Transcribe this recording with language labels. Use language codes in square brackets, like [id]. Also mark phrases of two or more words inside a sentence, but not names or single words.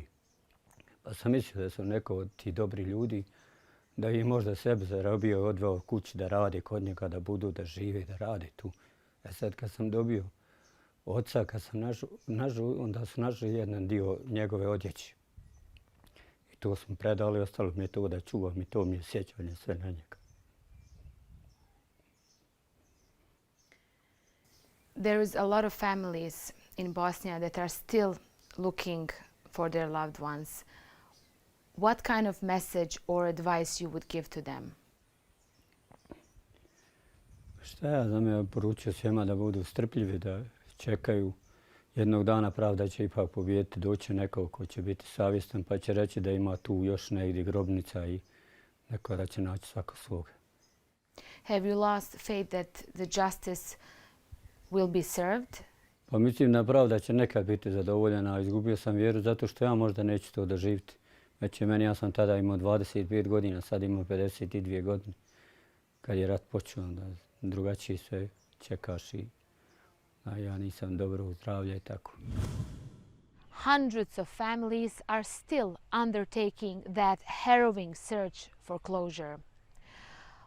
[bs] Pa sam mislio da su neko od tih dobrih ljudi, da je možda sebe zarobio i odveo kući da rade kod njega, da budu, da žive, da rade tu. Sad kad sam dobio oca, kad sam našao, onda su našli jedan dio njegove odjeće. I to smo predali, ostalo mi je to da čuvam i to mi je sjećanje sve na njega. [en] There is a lot of families in Bosnia that are still looking for their loved ones. What kind of message or advice you would give to them? [bs] Šta ja znam, ja poručio svima da budu strpljivi, da čekaju. Jednog dana pravda će ipak pobijediti, doći neko ko će biti savjestan pa će reći da ima tu još negdje grobnica i neko da će naći svako svoga. [en] Have you lost faith that the justice will be served? [bs] Pa mislim da pravda će nekad biti zadovoljena. Izgubio sam vjeru zato što ja možda neću to doživjeti. Već je meni, ja sam tada imao 25 godina, sad imao 52 godine. Kad je rat počeo, onda drugačije sve čekaš i ja nisam dobro zdravlja i tako. [en] Hundreds of families are still undertaking that harrowing search for closure.